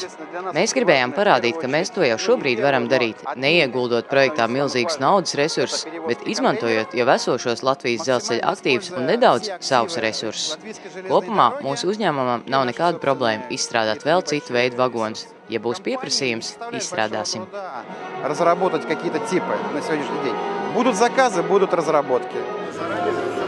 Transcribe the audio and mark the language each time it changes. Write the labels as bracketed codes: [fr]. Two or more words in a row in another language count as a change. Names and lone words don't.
[lv] Mēs gribējām parādīt, ka mēs to jau šobrīd varam darīt, neieguldot projektā milzīgus naudas resursus, bet izmantojot jau esošos Latvijas dzelzceļa aktīvus un nedaudz savus resursus. Kopumā mūsu uzņēmumam nav nekāda problēma izstrādāt vēl citu veidu vagonus. Ja būs pieprasījums, izstrādāsim. [ru] Разработать какие-то типы на сегодняшний день. Будут заказы, будут разработки.